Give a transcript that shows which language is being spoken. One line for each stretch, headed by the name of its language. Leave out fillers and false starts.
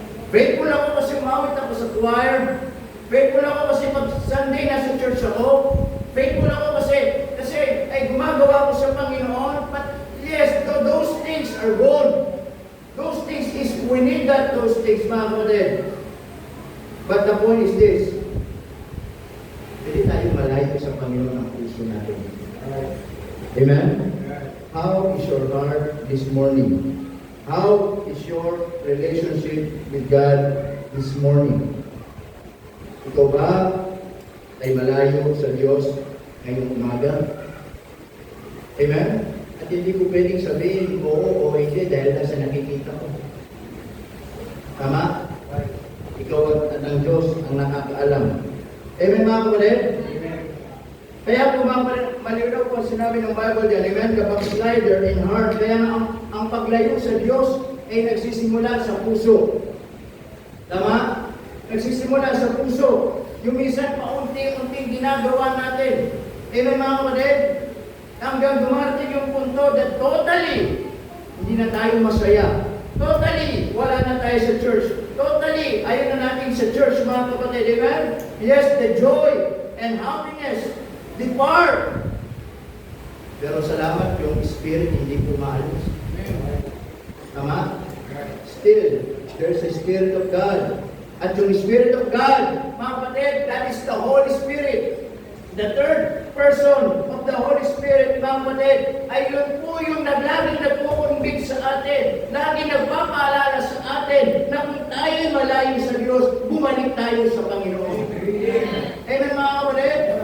Filipino: Faithful ako kasi umawit ako sa choir. Faithful ako kasi pag Sunday nasa church ako. Faithful ako kasi ay gumagawa ko sa Panginoon.
English: But yes, those things are gone. Those things is, we need those things,
Filipino: mga kapatid.
English: But the point is this,
Filipino: pwede tayo malayo sa Panginoon ang puso natin. Amen?
English: How is your heart this morning? How is your relationship with God this morning?
Filipino: Ikaw ba ay malayo sa Diyos ngayong umaga? Amen? At hindi ko pwedeng sabihin oo o hindi dahil nasa nakikita ko. Tama? Ikaw at ang Diyos ang nakakaalam. Amen, mga kapatid? Kaya po malinaw po sinabi ng Bible dyan, amen,
English: the backslider in heart.
Filipino: Kaya ang paglayo sa Diyos ay nagsisimula sa puso. Tama? Nagsisimula sa puso. Yung minsan paunti-unting ginagawa natin. Amen, mga kapatid? Hanggang dumarating yung punto that totally hindi na tayo masaya. Totally wala na tayo sa church. Totally ayaw na natin sa church, mga kapatid. Amen?
English: Yes, the joy and happiness depart.
Filipino: Pero salamat, yung spirit hindi pumaalis. Tama?
English: Still, there's a Spirit of God.
Filipino: At yung
English: Spirit of God,
Filipino: mga kapatid,
English: that is the Holy Spirit. The third person of the Holy Spirit,
Filipino: mga kapatid, ay yun po yung laging nagpukumbig sa atin, laging nagpapaalala sa atin na kung tayo malayo sa Diyos, bumalik tayo sa Panginoon. Amen, mga kapatid?